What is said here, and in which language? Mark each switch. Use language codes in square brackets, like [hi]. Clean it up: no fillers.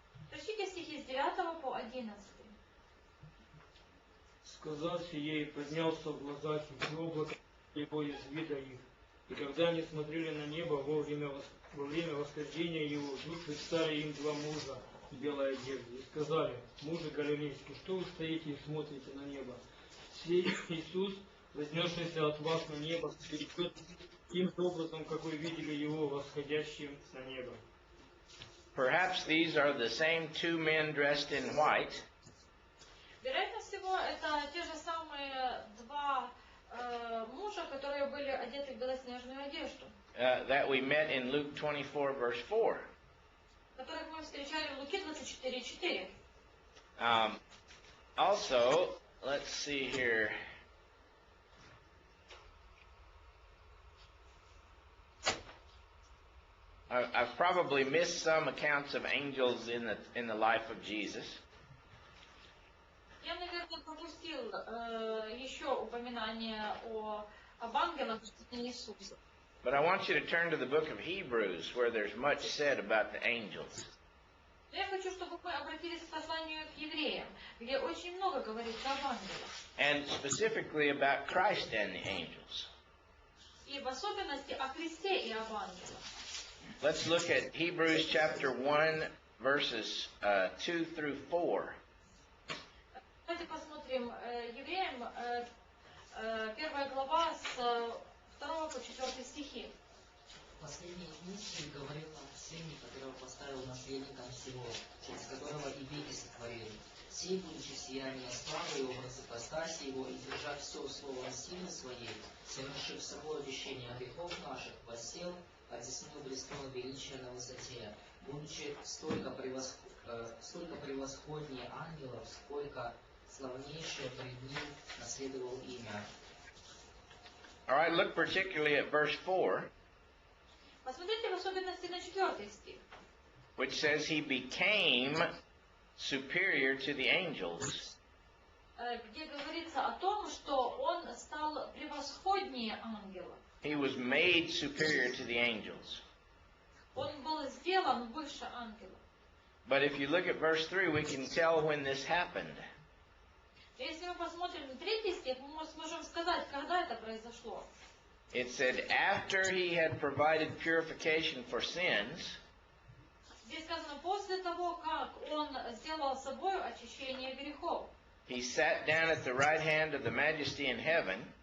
[ru] Прочтите стихи с 9 по 11. Сказав сие, и поднялся в глазах их, и облако его из вида их. И когда они смотрели на небо во время восхождения его, вдруг предстали им два мужа в белой одежде, и сказали: мужи галилейские, что вы стоите и смотрите на небо? Сей Иисус, вознесшийся от вас на небо, перейдет тем же образом, как вы видели его восходящим на небо. [en] Perhaps these are the same two men dressed in white [ru] Вероятно всего, это те же самые два мужа, которые были одеты в белоснежную одежду, [en] that we met in Luke 24, verse 4. [ru] которых мы встречали в Луки 24:4. [en] Also, let's see here. I've probably missed some accounts of angels in the life of Jesus. [ru] Я, наверное, пропустил еще упоминание об ангелах в жизни Иисуса. [en] But I want you to turn to the book of Hebrews, where there's much said about the angels. [ru] Но я хочу, чтобы мы обратились к посланию к евреям, где очень много говорится об ангелах. [en] And specifically about Christ and the angels. [ru] И в особенности о Христе и об ангелах. [en] Let's look at Hebrews chapter 1, verses 2 through 4. [ru] Давайте посмотрим евреям, 1 глава с 2 по 4 стихи. Последние мысли говорил нам Сыне, которого поставил наследником всего, через которого и веки сотворил. Сей, будучи сияние славы и образа постаси его, и держа все слово силы своей, совершив собой обещание грехов наших, воссел одесную престола величия на высоте, будучи столько превосходнее ангелов, сколько славнейшее пред ним наследовал имя. [en] All right, look particularly at verse 4, [ru] Посмотрите в особенности на 4 стих, [en] which says he became superior to the angels. [ru] где говорится о том, что он стал превосходнее ангелов. [en] He was made superior to the angels. [ru] Он был сделан выше ангелов. [en] But if you look at verse 3, we can tell when this happened. [ru] Если мы посмотрим на 3 стих, мы сможем сказать, когда это произошло. [en] It said, after he had provided purification for sins, [ru] Здесь сказано, после того, как он сделал собой очищение грехов, [en] he sat down at the right hand of the majesty in heaven,